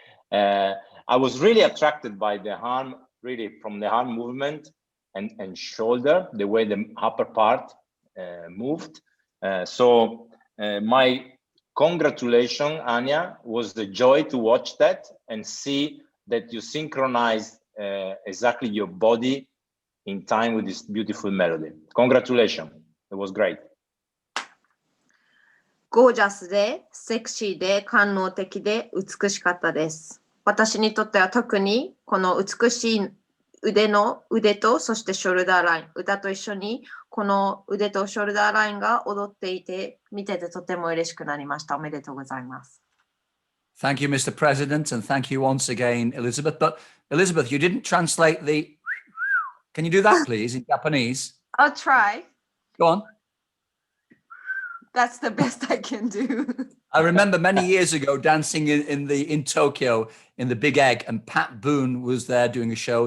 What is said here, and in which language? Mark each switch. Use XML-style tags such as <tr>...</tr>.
<en>I was really attracted by the arm, really from the arm movement and shoulder, the way the upper part moved. So my congratulations, Anya. Was the joy to watch that and see that you synchronized exactly your body in time with this beautiful melody. Congratulations. It was great.</en> <ja>ゴージャスで、セクシーで、官能的で美しかったです。私にとっては特にこの美しい腕とそしてショルダーライン、歌と一緒にこの腕とショルダーラインが踊っていて、見ててとても嬉しくなりました。おめでとうございます。</ja> <en>Thank you, Mr. President, and thank you once again, Elizabeth. But Elizabeth, you didn't translate the... Can you do that, please, in Japanese? I'll try. Go on. That's the best I can do. I remember many years ago dancing in Tokyo in the Big Egg, and Pat Boone was there doing a show.</en>